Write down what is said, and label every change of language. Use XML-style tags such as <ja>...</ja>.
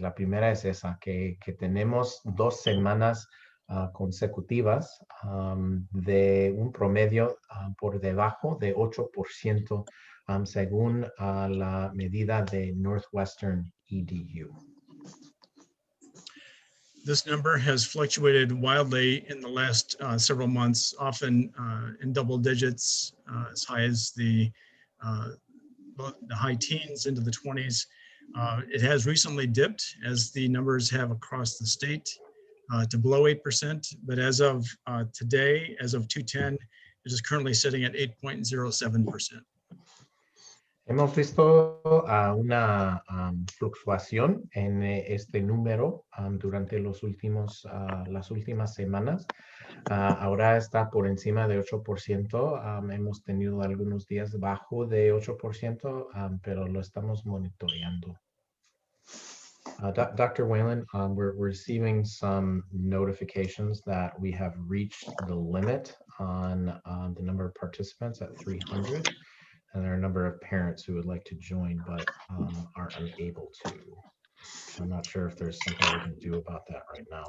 <es>La primera es esa, que tenemos 2 semanas consecutivas de un promedio por debajo de 8% según la medida de Northwestern EDU.</es> <en>This number has fluctuated wildly in the last several months, often in double digits, as high as the high teens into the 20s. It has recently dipped as the numbers have across the state to below 8%, but as of today, as of 2/10, it is currently sitting at 8.07%.</en> <es>Hemos visto una fluctuación en este número durante las últimas semanas. Ahora está por encima de 8%. Hemos tenido algunos días bajo de 8%, pero lo estamos monitoreando.</es> <en>Dr. Whalen, we're receiving some notifications that we have reached the limit on the number of participants at 300. And there are a number of parents who would like to join, but are unable to. So I'm not sure if there's something we can do about that right now.</en>